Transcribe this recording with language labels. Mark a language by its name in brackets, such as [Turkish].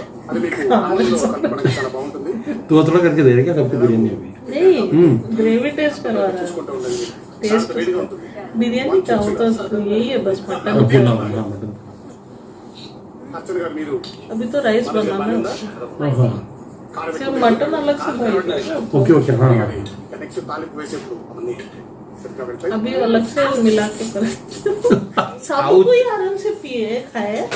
[Telugu] అది మీకు ఆయిల్లో కలుపుకోవడానికి చాలా బాగుంటుంది. [Hindi] तो थोड़ा करके दे रहे क्या सबको बिरयानी अभी नहीं ग्रेवी टेस्ट करवा रहा है [Telugu] చూసుకుంటూ ఉండండి. [English] taste [Telugu] వేడిగా ఉంటుంది. [Hindi] बिरयानी का होता है यही है बस मटन पुलाव हाँ मटन [Telugu] అర్చన గారు మీరు [Hindi] अभी तो राइस बनाना है हाँ [Telugu] కారం [Hindi] सिर्फ मटन अलग से बनेगा ओके ओके हाँ हाँ [Telugu] నెక్స్ట్ తాలింపు వేసేప్పుడు అవన్నీ సరిగ్గా పెడతాయి. [Hindi] अभी अलग से मिला के करें सब कोई आराम से पिए खाए